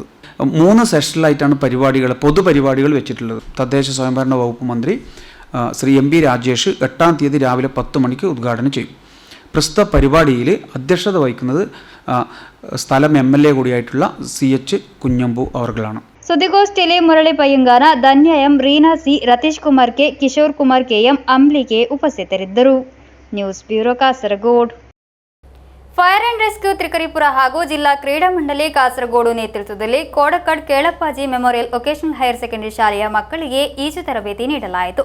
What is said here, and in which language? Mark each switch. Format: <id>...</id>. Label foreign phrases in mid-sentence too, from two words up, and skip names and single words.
<ml>3 സെഷനിലായിട്ടാണ് പൊതുപരിപാടികൾ വെച്ചിട്ടുള്ളത്. തദ്ദേശ സ്വയംഭരണ വകുപ്പ് മന്ത്രി ശ്രീ MB രാജേഷ് 8-ാം തീയതി രാവിലെ 10 മണിക്ക് ഉദ്ഘാടനം ചെയ്യും. പ്രസ്തുത പരിപാടിയിൽ അധ്യക്ഷത വഹിക്കുന്നത് സ്ഥലം MLA കൂടിയായിട്ടുള്ള CH കുഞ്ഞമ്പു അവർകളാണ്.</ml> <kn>ಸುದ್ದಿಗೋಷ್ಠಿಯಲ್ಲಿ ಮುರಳಿ ಪಯ್ಯಂಗಾರ, ಧನ್ಯ M, ರೀನಾ C, ರತೀಶ್ ಕುಮಾರ್ K, ಕಿಶೋರ್ ಕುಮಾರ್ KM, ಅಂಬ್ಲಿಕೆ ಉಪಸ್ಥಿತರಿದ್ದರು. ನ್ಯೂಸ್ ಬ್ಯೂರೋ, ಕಾಸರಗೋಡು. ಫೈರ್ ಅಂಡ್ ರೆಸ್ಕ್ಯೂ ತ್ರಿಕರಿಪುರ ಹಾಗೂ ಜಿಲ್ಲಾ ಕ್ರೀಡಾ ಮಂಡಳಿ ಕಾಸರಗೋಡು ನೇತೃತ್ವದಲ್ಲಿ ಕೋಡಕಡ್ ಕೇಳಪ್ಪಾಜಿ ಮೆಮೋರಿಯಲ್ ವೊಕೇಶನಲ್ ಹೈಯರ್ ಸೆಕೆಂಡರಿ ಶಾಲೆಯ ಮಕ್ಕಳಿಗೆ ಈಜು ತರಬೇತಿ ನೀಡಲಾಯಿತು.</kn>